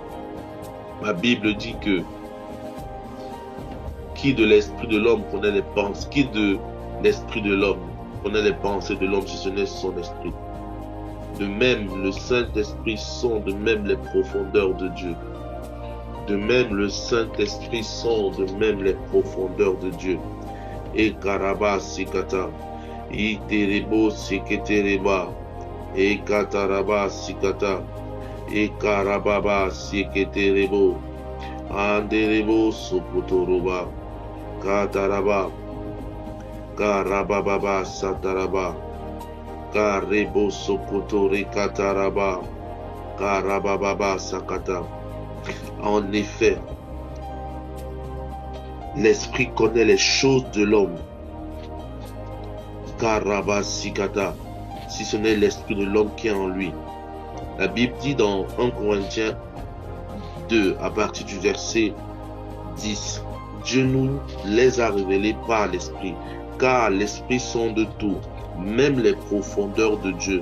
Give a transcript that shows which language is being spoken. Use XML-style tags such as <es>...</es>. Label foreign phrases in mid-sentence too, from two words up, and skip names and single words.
<fr>Ma Bible dit que qui de l'esprit de l'homme connaît les pensées, qui de l'esprit de l'homme connaît les pensées de l'homme si ce n'est son esprit. De même, le Saint-Esprit sonde même les profondeurs de Dieu. De même, le Saint-Esprit sonde même les profondeurs de Dieu. Et Karaba Sikata, Iterebo Siketereba, et Kataraba Sikata, et Karababa Siketerebo, Anderebo Sokotoroba, Kataraba, Karababa Sataraba, Karebo Sokotori Kataraba, Karababa Sakata. En effet, l'Esprit connaît les choses de l'homme. Karaba Sikata, si ce n'est l'Esprit de l'homme qui est en lui. La Bible dit dans 1 Corinthiens 2, à partir du verset 10, Dieu nous les a révélés par l'Esprit, car l'Esprit sonde tout, même les profondeurs de Dieu.</fr>